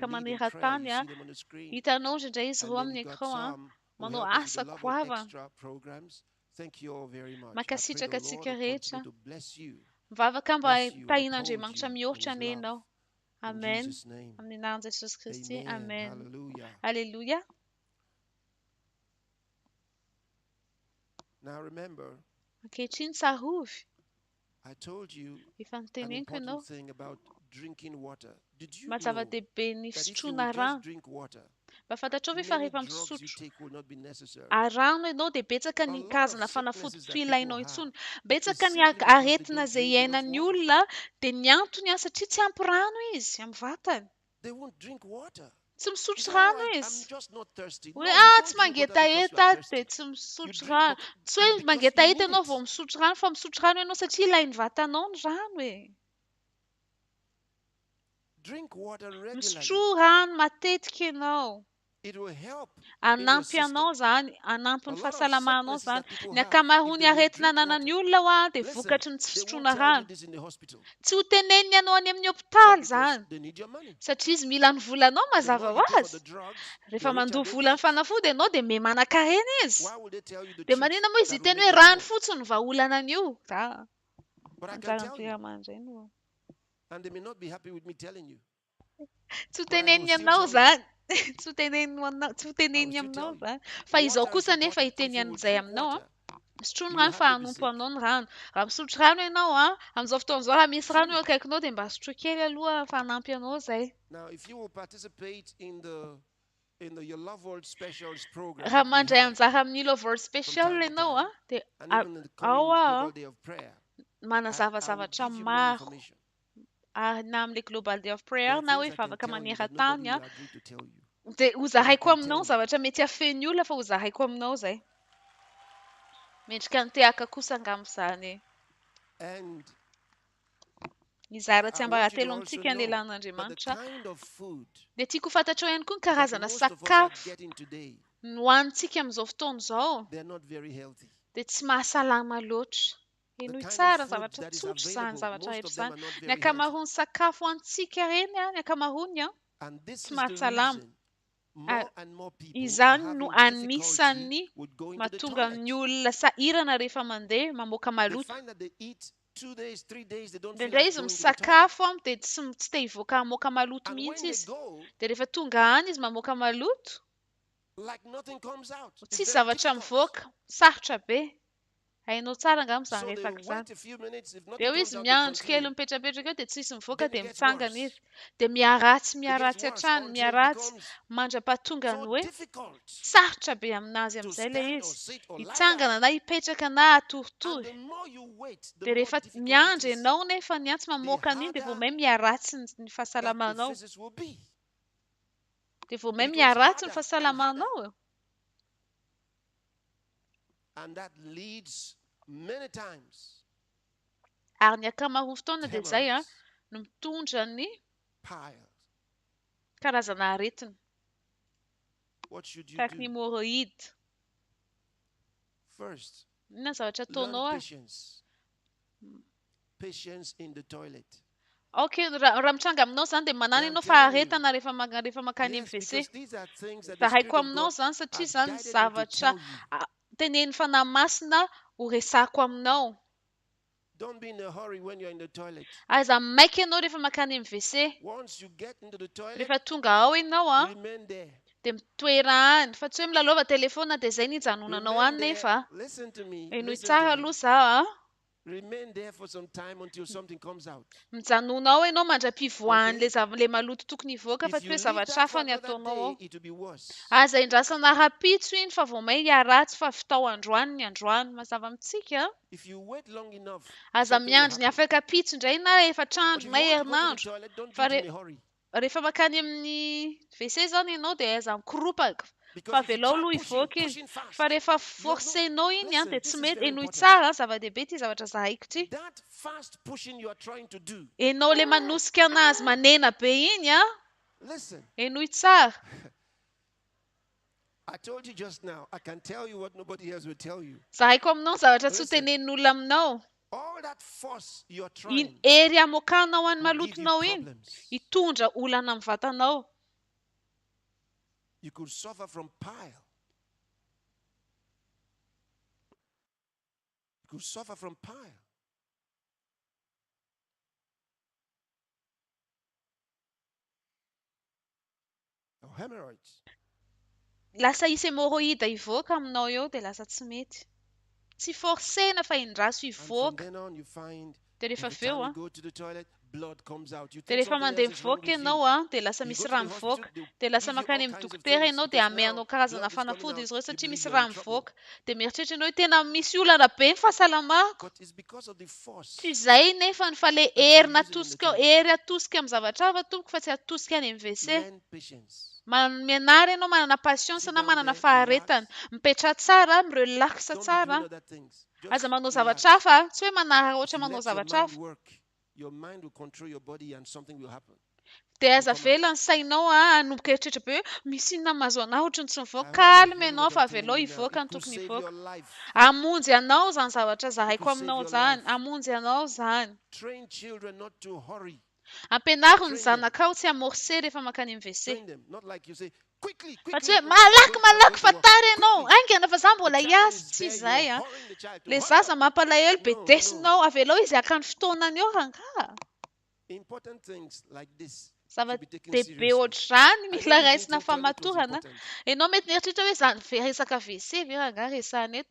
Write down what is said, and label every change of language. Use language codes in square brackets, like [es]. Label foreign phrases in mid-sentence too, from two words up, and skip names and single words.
[mg] miratany hitanao indraindray izy roa amin'ny écran manao asa goavana mankasitraka antsika rehetra mivavaka mba tahin'Andriamanitra mihoatra anenao amen amin'ny anaran'i Jesosy Kristy amen alleluia [en] Now remember, [mg] Ankehitriny sarovy. [en] I told you [mg] Efa an noteneniko [en] important [mg] ianao. [en] thing about drinking water. Did you know [mg] Mazava-dehibe ny [en] that if you [mg] fisotroana [en] will just [mg] rano. [en] drink water, [mg] Mba fantatrao ve fa [en] many [mg] rehefa [en] drugs you [mg] misotro [en] take will not be necessary? [mg] rano ianao dia betsaka [en] A [mg] ny [en] lot of [mg] karazana [en] sicknesses [mg] fanafody [en] that people [mg] ilainao [en] have, [mg] intsony. [en] it is [mg] Betsaka ny [en] simply because they [mg] aretina [en] don't [mg] izay [en] drink enough [mg] iainan'ny [en] water. [mg] olona dia ny antony satria tsy ampy rano izy amin'ny vatany. [en] They won't drink water. [mg] Tsy [en] You [mg] misotro [en] say, [mg] rano [en] I'm [mg] izy. [en] just not thirsty. [mg] Hoe [en] No, you [mg] tsy [en] don't drink water because you [mg] mangetaheta [en] are [mg] dia [en] thirsty. [mg] tsy [en] You [mg] misotro [en] drink [mg] rano. Tsy hoe [en] because [mg] mangetaheta [en] you need [mg] ianao [en] it. [mg] vao misotro rano fa misotro rano ianao satria ilain'ny vatanao ny rano e. [en] Drink water regularly. [mg] Misotro rano matetika ianao. [en] It will help in your [mg] Anampy [en] system. [mg] anao zany, anampy [en] A [mg] ny [en] lot of [mg] fahasalamanao [en] sicknesses [mg] zany. [en] that people [mg] Ny [en] have, [mg] ankamaroany [en] if they would [mg] aretina [en] drink water, [mg] ananan'ny olona dia [en] listen, [mg] vokatry ny tsy [en] they won't [mg] fisotroana [en] tell you [mg] rano. [en] this in the hospital. [mg] Tsy ho teneniny ianao any amin'ny [en] Why? [mg] hopitaly [en] Because [mg] zany. [en] they need your money. [mg] Satria izy mila ny volanao [en] The [mg] mazava [en] more [mg] ho [en] you pay for the [mg] azy. [en] drugs, the [mg] Rehefa [en] richer [mg] mandoha [en] they [mg] vola ny [en] get. [mg] fanafody ianao dia meman-karena izy. [en] Why would they tell you the [mg] Dia [en] truth [mg] maninona moa izy [en] that will [mg] hiteny [en] make [mg] hoe [en] them [mg] rano [en] poor? [mg] fotsiny vahaolana an'io. [en] But I can [mg] Anjara [en] tell you, [mg] ampiramandreny. [en] and they may not be happy with me telling you, [mg] Tsy ho [en] but I will [mg] teneniny [en] still [mg] ianao [en] tell you. [mg] zany. Tsy ho teneniny aminao zany. Fa izaho [en] Water is [mg] kosa nefa [en] important. [mg] hiteny [en] If you will [mg] an'izay [en] drink [mg] aminao. [en] water, [mg] Misotro [en] you [mg] rano [en] will [mg] fa [en] hardly be [mg] hanompo [en] sick. [mg] anao ny rano. Raha misotro rano ianao amin'izao fotoan'izao raha misy rano eo akaikinao dia mba sotro kely aloha fa hanampy anao izay. [en] Now, if you will participate in your Love World Specials program [mg] Raha [en] that we [mg] mandray [en] have [mg] anjara amin'ny Love World [en] from [mg] Special [en] time to [mg] ianao [en] time, [mg] dia [en] and even in the coming Global Day of Prayer, I will [mg] manazavazavatra [en] give you more [mg] maro [en] information. [mg] na amin'ilay Global Day of [en] There [mg] Prayer [en] are [mg] na [en] things [mg] hoe [en] I can [mg] vavaka [en] tell you that nobody [mg] maneran-tany [en] will agree to tell you. [mg] dia ho [en] But I [mg] zahaiko [en] can [mg] aminao [en] tell you. [mg] zavatra mety hafen'ny olona fa ho zahaiko aminao izay. Mendrika nitehaka kosa angamin'izany. [en] And [mg] Izara tsy [en] I want you to [mg] ambaratelo [en] also [mg] amintsika ny [en] know that the [mg] lelan'Andriamanitra. [en] kind of food [mg] Dia tiako fantatrao ihany koa ny [en] that [mg] karazana [en] most of us are [mg] sakafo [en] getting today, [mg] nohanintsika amin'izao fotoana izao [en] they're not very healthy. [mg] dia tsy mahasalama loatra. [en] The [mg] Enoy [en] kind of [mg] tsara ny [en] food [mg] zavatra [en] that is [mg] tsotra izany, [en] available, [mg] zavatra [en] most [mg] rehetra [en] of them [mg] izany. [en] are not [mg] Ny [en] very healthy. [mg] ankamaroany sakafo antsika ireny, ny ankamaroany [en] And this [mg] tsy [en] is the [mg] mahasalama. [en] reason more and more people are [mg] Izany no [en] having [mg] anisan'ny [en] difficulty with going to the [mg] mahatonga [en] toilet. [mg] ny olona sahirana rehefa mandeha mamoaka [en] They [mg] maloto. [en] find that they eat 2 days, 3 days, they don't feel [mg] Indraindray [en] like [mg] izy [en] going to the toilet. [mg] misakafo dia tsy te hivoaka hamoaka maloto [en] And [mg] mihitsy [en] when they [mg] izy. [en] go, [mg] Dia rehefa tonga any izy mamoaka maloto, [en] like nothing comes out. It's [mg] tsy [en] very [mg] zavatra [en] difficult. [mg] mivoaka, sarotra be. Hainao tsara angamba izany [en] So they [mg] resaka izany. [en] wait a few minutes. If [mg] Dia [en] nothing [mg] eo [en] comes [mg] izy [en] out, they [mg] miandry kely [en] continue. [mg] mipetrapetraka eo dia tsisy mivoaka [en] Then it [mg] dia [en] gets [mg] mitsangana [en] worse. [mg] izy. Dia miaratsy [en] It gets worse [mg] hatrany, [en] until it [mg] miaratsy [en] becomes [mg] mandra-pahatonga ny [en] so [mg] hoe [en] difficult [mg] sarotra be aminazy [en] to [mg] amin'izay ilay [en] stand or [mg] izy. [en] sit or lie [mg] Hitsangana [en] down. [mg] na hipetraka na [en] And [mg] hatoritohy. [en] the more you wait, the [mg] Dia [en] more [mg] rehefa [en] difficult it [mg] miandry [en] is. [mg] ianao nefa ny tsy [en] The [mg] mamoaka an'iny dia vao [en] harder [mg] may miaratsy ny [en] that the [mg] fahasalamanao. [en] physics will be. [mg] Dia vao may [en] It becomes [mg] miaratsy ny [en] harder and harder. [mg] fahasalamanao. [en] And that leads many times [mg] Ary ny ankamaroany fotoana [en] to [mg] dia izay [en] hemorrhoids, [mg] no mitondra ny [en] piles. [mg] karazana aretina. [en] What should you [mg] Tahaka ny [en] do? [mg] hemorrhoïde. [en] First, [mg] Inona zavatra [en] learn [mg] ataonao [en] patience. Patience in the toilet. [mg] Okay, raha mitranga aminao zany dia manana [en] Yeah, I'm [mg] ianao [en] telling you. [mg] faharetana rehefa makany [en] Yes, [mg] amin'ny WC. [en] because these are things that the [mg] Zahaiko [en] Spirit of [mg] aminao [en] God [mg] zany satria [en] has [mg] zany [en] guided me to [mg] zavatra [en] tell you. [mg] tenen'ny fanahy masina ho resako aminao. [en] Don't be in a hurry when you're in the toilet. [mg] Aiza maika ianao rehefa makany amin'ny WC. [en] Once you get into the toilet, [mg] Rehefa tonga ao ianao [en] remain there. [mg] dia mitoera any. Fa tsy hoe milalova telefona dia izay ny hijanonanao any [en] Remain there. [mg] nefa. [en] Listen to me. [mg] Enoy [en] Listen [mg] tsara [en] to me. [mg] aloha zaho [en] Remain there for some time until something comes out. [mg] mijanona ao ianao mandra-pivoahan'ilay le maloto tokony hivoaka fa [en] If [mg] tsy [en] you [mg] hoe [en] leave [mg] zavatra [en] that for [mg] hafa ny [en] another [mg] ataonao [en] day, [mg] ao. [en] it will be worse. [mg] Aza indrasana rapitso iny fa vao may hiaratsy fa vitao androany ny androany mazava amintsika. [en] If you wait long enough, [mg] Aza [en] something will [mg] miandry ny [en] happen. [mg] afaka pitso indray na efatrandro [en] But if [mg] na [en] you want to go to the [mg] herinandro. [en] toilet, don't do [mg] Fa [en] it in a hurry. [mg] rehefa makany amin'ny WC zany ianao dia aza mikoropaka. [en] Because [mg] Fa [en] if you [mg] velao [en] try [mg] aloha [en] pushing [mg] hivoaka izy. [en] fast, [mg] Fa rehefa [en] you're [mg] forcenao iny [en] listen, [mg] dia [en] this [mg] tsy [en] is [mg] mety. [en] very [mg] Enoy [en] important. [mg] tsara zava-dehibe ity zavatra zahaiko ity. [en] That fast pushing you are trying to do. [mg] Enao le manosika anazy manena be iny [en] Listen, [mg] enoy tsara. [en] I told you just now, I can tell you what nobody else will tell you. [mg] Zahaiko aminao zavatra tsy ho [en] Listen. [mg] tenenin'olona aminao. [en] All that force you're [mg] Iny [en] trying [mg] ery amoakanao any [en] will give you [mg] malotonao iny [en] problems. [mg] hitondra olana amin'ny vatanao. [en] You could suffer from pile. You could suffer from pile. Or hemorrhoids. [mg] Lasa hisy hemorrhoïde hivoaka aminao eo dia lasa tsy mety. Tsy forsena fa indraso [en] And from [mg] ivoaka. [en] then on, you find [mg] Dia rehefa [en] every time [mg] aveo [en] you go to the toilet, blood comes out. You [mg] dia [en] think [mg] rehefa [en] something [mg] mandeha [en] else is wrong [mg] mivoaka [en] with you. [mg] ianao dia lasa [en] You [mg] misy [en] go to [mg] rà [en] the hospital, [mg] mivoaka. [en] they'll [mg] Dia lasa [en] give you [mg] makany [en] all [mg] amin'ny [en] kinds of [mg] dokotera [en] things [mg] ianao dia [en] because [mg] ameanao [en] now [mg] karazana [en] blood is coming [mg] fanafody [en] out. [mg] izy ireo [en] You [mg] satria [en] believe [mg] misy [en] you're [mg] rà [en] in trouble. [mg] mivoaka. Dia mieritreritra ianao hoe tena misy olana be ny fahasalamako. [en] But it's because of the force. [mg] Tsy izay nefa fa ilay hery natosika ao, hery atosika amin'ny zavatra hafa tompoko fa tsy atosika any amin'ny WC. [en] Learn patience. [mg] Mianara ianao manana patience [en] Sit [mg] na [en] down [mg] manana [en] there, [mg] faharetana. Mipetra tsara, mirelax [en] Don't be [mg] tsara. [en] doing other things. [mg] Aza [en] Just [mg] manao [en] relax. [mg] zavatra hafa, tsy hoe manara [en] If [mg] ohatra [en] you [mg] manao [en] let your [mg] zavatra [en] mind [mg] hafa. [en] work, your mind will control your body and something will happen. [mg] Dia [en] Will [mg] aza [en] come out. [mg] velany sainao hanomboka eritreritra be hoe misy inona mahazo anao ohatrany tsy mivoaka. [en] I hope you're [mg] Calme [en] hearing [mg] ianao [en] what [mg] fa [en] I'm [mg] avy [en] telling [mg] aloha [en] you now. [mg] ivoaka [en] It [mg] ny [en] could [mg] tokony [en] save [mg] ivoaka. [en] your life. [mg] Hamonjy anao zany zavatra zahaiko [en] could save [mg] aminao [en] your [mg] zany. [en] life. [mg] Hamonjy anao zany. [en] Train children not to hurry. [mg] Ampianaro ny [en] Train them. [mg] zanakao tsy amorse rehefa makany amin'ny WC. [en] Train them. Not like you say, quickly, [mg] Fa [en] quickly. [mg] tsy hoe [en] go, [mg] malaky [en] I'm [mg] fa [en] going to work. [mg] tara ianao. Aingana fa za mbola [en] The child [mg] hiasa. [en] is [mg] Tsy [en] there, [mg] izay [en] you're hurrying the child to [mg] Le [en] hurry [mg] zaza [en] up. [mg] mampalahelo be [en] No, [mg] desinao avy aloha izy hakany fotoanany eo ranga. [en] Important things like this [mg] Zava [en] should be taken [mg] dehibe [en] seriously. [mg] ohatr'izany [en] I [mg] mila [en] know you didn't [mg] raisina [en] think toilet was [mg] famatorana. [en] important. [mg] Ianao mety mieritreritra hoe zany resaka WC ve ranga resahana eto.